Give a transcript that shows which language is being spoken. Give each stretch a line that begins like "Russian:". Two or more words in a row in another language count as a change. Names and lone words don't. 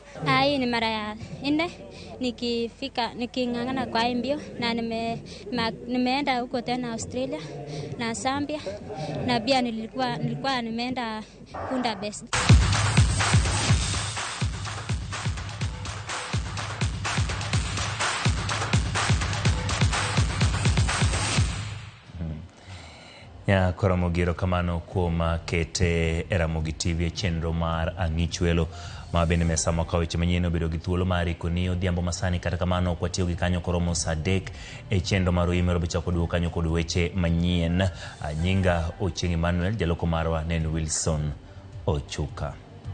Swahili: Hii ni mara ya 4 niking'ang'ana kwa mbio na nimeenda huko tena Australia na Zambia na pia nilikuwa nimeenda Kunda Best.
Luo (Kenya and Tanzania): Ya Koramogiro kamano kuoma kete Ramogi TV chenro mar ang'ichwelo ma bende mesa mwaka weche manyien obedo gi thuolo mar ikoni odhiambo masani kata kamano kwatiyo gi kanyo koromo saa 3 chenro mar imero bichako duo kanyo kod weche manyien. Nyinga Ochieng Emmanuel, jaloko marwa nen Wilson Ochuka.